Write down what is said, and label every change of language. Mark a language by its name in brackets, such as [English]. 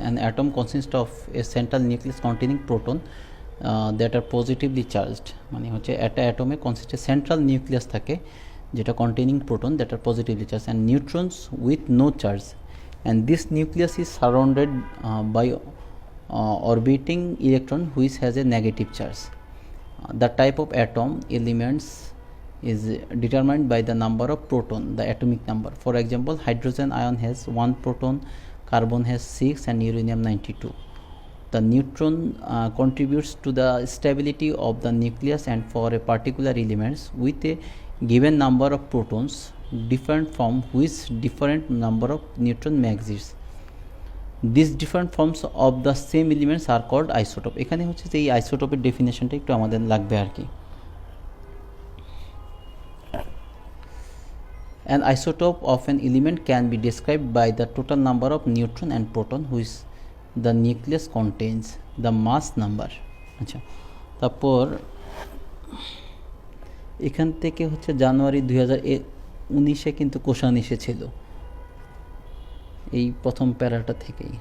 [English] An atom consists of a central nucleus containing proton that are positively charged. [Bangla] মানে হচ্ছে একটা অ্যাটমে [English] কনসিস্টে central nucleus থাকে যেটা containing proton that are positively charge and neutrons with no charge, and this nucleus is surrounded by orbiting electron which has a negative charge. The type of atom elements is determined by the number of proton, the atomic number. For example, hydrogen ion has 1 proton, carbon has 6 and uranium 92. The neutron contributes to the stability of the nucleus, and for a particular elements with a given number of protons different from which different number of neutron may exist. These different forms of the same elements are called isotope. [Bangla] এখানে হচ্ছে যে এই আইসোটোপের ডেফিনেশনটা একটু আমাদের লাগবে আর কি। [English] An isotope of an element can be described by the total number of neutron and proton which the nucleus contains, the mass number. [Bangla] আচ্ছা, তারপর এখান থেকে হচ্ছে জানুয়ারি 2019-এ কিন্তু কোশ্চেন এসেছিল এই প্রথম প্যারাটা থেকেই।